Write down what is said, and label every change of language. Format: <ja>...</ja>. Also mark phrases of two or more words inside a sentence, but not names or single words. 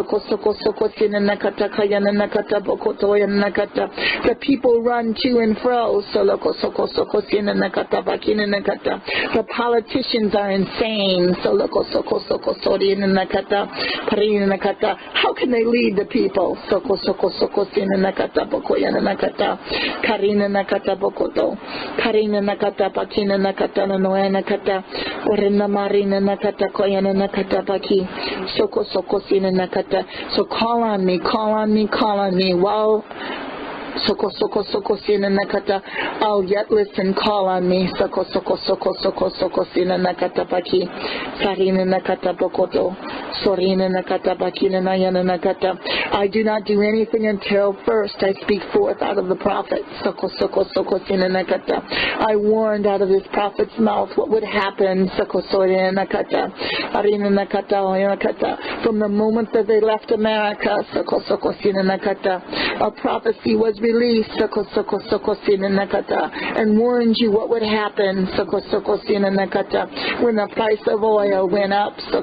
<en>The people run to and fro. The politicians are insane. How can they lead the people? Karina nakata bokoto. Karina nakata bakina nakata noe nakata. Orina marina nakata koyana nakata baki. So call on me, call on me, call on me. While sina nakata, I'll yet listen, call on me. Sina nakata baki. Sarina nakata bokoto. I do not do anything until first I speak forth out of the prophet. I warned out of this prophet's mouth what would happen. From the moment that they left America, a prophecy was released and warned you what would happen when the price of oil went up.</en>